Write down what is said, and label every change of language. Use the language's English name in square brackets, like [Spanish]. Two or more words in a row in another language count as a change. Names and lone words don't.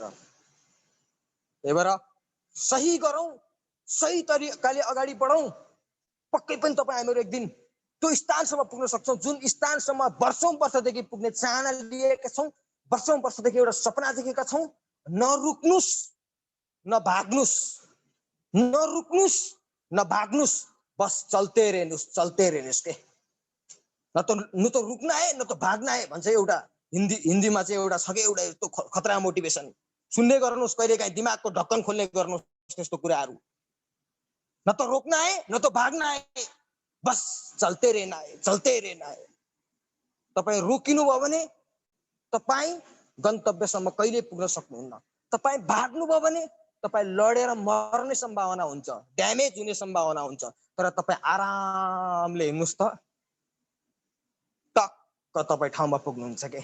[Nepali] त्यही भएर सही गरौँ, सही तरिकाले अगाडि बढौँ, पक्कै पनि तपाईँ हामीहरू एक दिन त्यो स्थानसम्म पुग्न सक्छौँ जुन स्थानसम्म वर्षौं वर्षदेखि पुग्ने चाहना लिएका छौँ, वर्षौं वर्षदेखि एउटा सपना देखेका छौँ। नरुक्नुस् नभाग्नुस्, नरुक्नुस् नभाग्नुस्, [Hindi] बस चलते [Nepali] रहनुस् के। [Hindi] न तो रुक्ना है न तो भाग्ना है [Nepali] भन्छ एउटा हिन्दीमा चाहिँ एउटा छ कि एउटा यस्तो खतरा मोटिभेसन। सुन्ने गर्नुहोस्, कहिलेकाहीँ दिमागको ढक्कन खोल्ने गर्नुहोस् त्यस्तो कुराहरू। [Hindi] न तो रोक्ना है न तो भाग्ना है, बस चलते रहना है, चलते रहना है। [Nepali] तपाईँ रोकिनु भयो भने तपाईँ गन्तव्यसम्म कहिले पुग्न सक्नुहुन्न। तपाईँ भाग्नु भयो भने तपाईँ लडेर मर्ने सम्भावना हुन्छ, ड्यामेज हुने सम्भावना हुन्छ। तर तपाईँ आरामले हिँड्नुहोस् त टक्क तपाईँ ठाउँमा पुग्नुहुन्छ के।